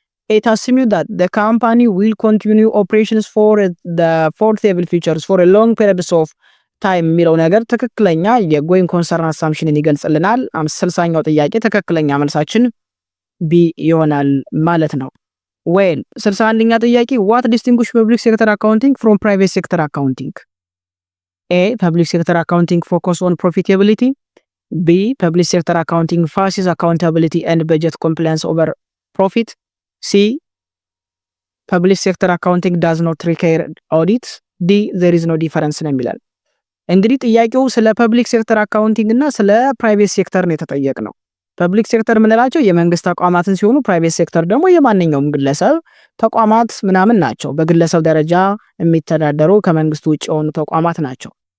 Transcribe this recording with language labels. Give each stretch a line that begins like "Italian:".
English: it assumes that the company will continue operations for the foreseeable futures for a long period of time
Amharic: የሚለው ነገር ትክክለኛ የጎይንግ ኮንሰርን አሳምፕሽንን ይገልጽልናል። 60ኛው ጥያቄ ትክክለኛ መልሳችን ቢ ይሆናል ማለት ነው። ዌል 61ኛ ጥያቄ
English: what distinguish public sector accounting from private sector accounting? A public sector accounting focus on profitability. B public sector accounting focuses accountability and budget compliance over profit. C public sector accounting does not require audit.
Amharic: D
English: there is no difference
Amharic: ነው የሚላል። እንግዲህ ጥያቄው ስለ ፐብሊክ ሴክተር አካውንቲንግ እና ስለ ፕራይቬት ሴክተር ነው የተጠየቅነው። ፐብሊክ ሴክተር የምንላቸው የመንግስት ተቋማትን ሲሆኑ ፕራይቬት ሴክተር ደግሞ የማንኛውም ግለሰብ ተቋማት ምናምን ናቸው። በግለሰብ ደረጃ የሚተዳደሩ ከመንግስት ውጭ የሆኑ ተቋማት ናቸው።